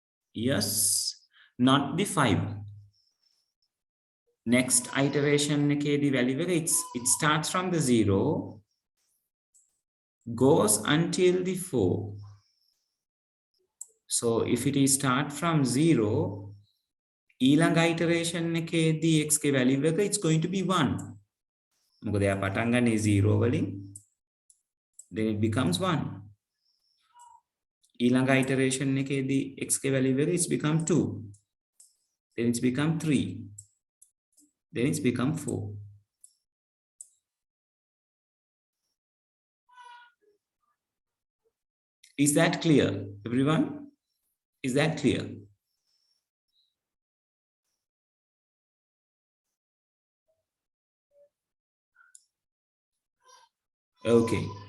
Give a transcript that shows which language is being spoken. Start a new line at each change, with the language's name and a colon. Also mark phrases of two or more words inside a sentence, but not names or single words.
English: Yes, not the 5. Next iteration
Sinhala: එකේදී value එක
English: it starts from the 0, goes until the 4. So if it is start from 0,
Sinhala: ඊළඟ iteration එකේදී x ගේ value එක
English: it's going to be 1.
Sinhala: මොකද එයා පටන් ගන්නේ 0 වලින්,
English: then it becomes 1.
Sinhala: ඊළඟ iteration එකේදී x ගේ value එක
English: it's become 2. Then it's become 3. Then it's become 4. Is that clear, everyone? Is that clear? Okay.